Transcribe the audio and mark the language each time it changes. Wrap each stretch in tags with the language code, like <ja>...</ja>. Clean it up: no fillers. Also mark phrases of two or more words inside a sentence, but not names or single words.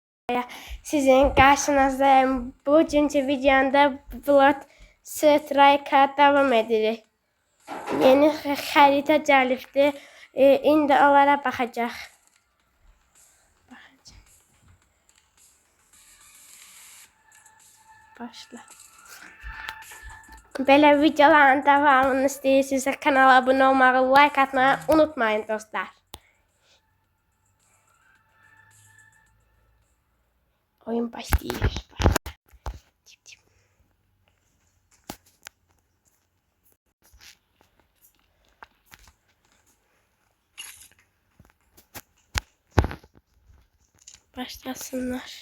<tr>Sizin karşınızdayım. Bugünkü videomda Blood Strike'a devam edirik.</tr> <az>Yeni xərita gəlibdi. İndi onlara baxacaq. Başla. Belə videoların devamını istəyirsinizsə kanala abunə olmağı,</az> <tr>like atmayı unutmayın dostlar.</tr> <az>Oyun başlayır. Başlasınlar.</az>